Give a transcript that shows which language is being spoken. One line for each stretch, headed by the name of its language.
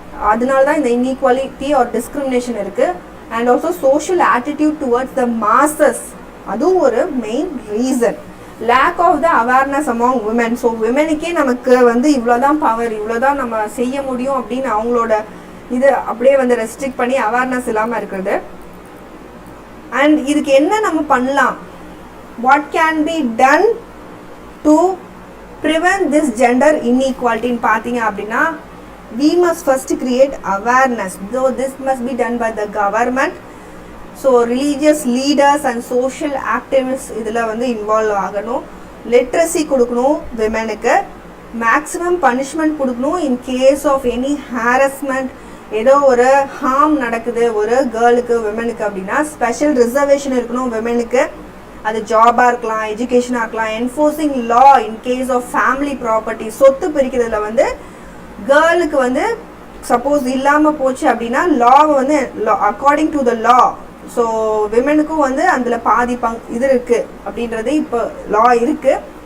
Tamil: அதனால தான் இந்த
English: Inequality or discrimination இருக்குது. And also social attitude towards the masses, அதுவும் ஒரு main reason. Lack of the awareness among women.
Tamil: So விமனுக்கே நமக்கு வந்து இவ்வளோதான் பவர், இவ்வளோதான் நம்ம செய்ய முடியும் அப்படின்னு அவங்களோட இது அப்படியே வந்து ரெஸ்ட்ரிக்ட் பண்ணி அவேர்னஸ் இல்லாமல் இருக்கிறது. அண்ட் இதுக்கு என்ன நம்ம பண்ணலாம்?
English: what can be done to prevent this gender இன்இக்வாலிட்டின்னு
Tamil: பார்த்தீங்க அப்படின்னா
English: we must first create awareness, though this must be done by the government. So religious leaders and social activists
Tamil: இதில் வந்து இன்வால்வ் ஆகணும். லிட்ரஸி கொடுக்கணும் விமனுக்கு.
English: maximum punishment
Tamil: கொடுக்கணும்
English: In case of any harassment.
Tamil: ஏதோ ஒரு harm நடக்குது ஒரு கேர்ளுக்கு, விமனுக்கு அப்படின்னா ஸ்பெஷல் ரிசர்வேஷன் இருக்கணும் விமனுக்கு. அது ஜாபாக இருக்கலாம், எஜுகேஷனாக இருக்கலாம். Enforcing law in case of family property, சொத்து பிரிக்கிறதுல வந்து கேர்ளுக்கு வந்து சப்போஸ் இல்லாமல் போச்சு அப்படின்னா லாவை வந்து according to the law, so விமெனுக்கும் வந்து அதில் பாதி இது இருக்குது அப்படின்றது இப்போ லா இருக்குது.